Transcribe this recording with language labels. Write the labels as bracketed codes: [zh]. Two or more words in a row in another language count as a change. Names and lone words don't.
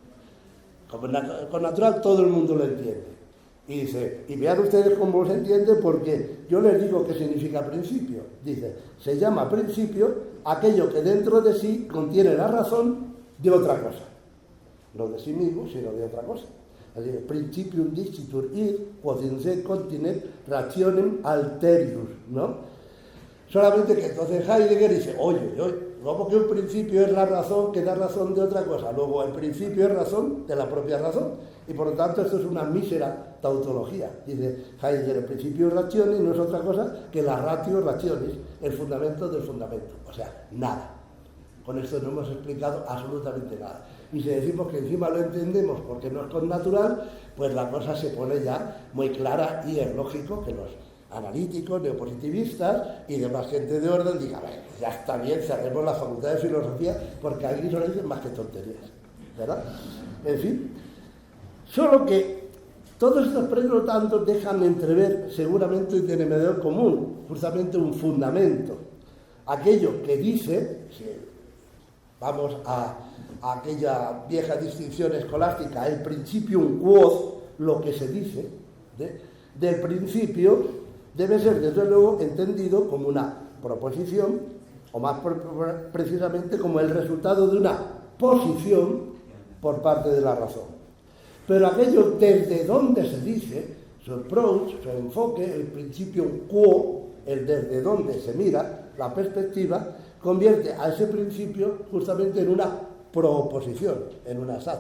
[es] Con natural todo el mundo lo entiende. Y dice, y vean ustedes cómo se entiende, porque yo les digo qué significa principio. Dice, se llama principio aquello que dentro de sí contiene la razón de otra cosa. No de sí mismo, sino de otra cosa. Así que, [la] principium dicitur id, quod in se continet rationem alterius, [es] ¿no? Solamente que entonces Heidegger dice, oye, luego que un principio es la razón que da razón de otra cosa, luego el principio es razón de la propia razón, y por lo tanto esto es una mísera tautología. Dice Heidegger, el [la] principio rationis [es] no es otra cosa que la [la] ratio rationis, [es] el fundamento del fundamento, o sea, nada. Con esto no hemos explicado absolutamente nada. Y si decimos que encima lo entendemos porque no es connatural, pues la cosa se pone ya muy clara, y es lógico que los analíticos, neopositivistas y demás gente de orden digan, bueno, ya está bien, cerremos la facultad de filosofía porque aquí no dicen más que tonterías, ¿verdad? En fin, solo que todos estos tantos dejan entrever seguramente un denominador común, justamente un fundamento, aquello que dice, si vamos a aquella vieja distinción escolástica, el [la] principium quod, [es] lo que se dice del principio, debe ser, desde luego, entendido como una proposición, o más precisamente como el resultado de una posición por parte de la razón. Pero aquello desde donde se dice, su approach, su enfoque, el principio quo, el desde donde se mira, la perspectiva, convierte a ese principio justamente en una proposición, en una sat.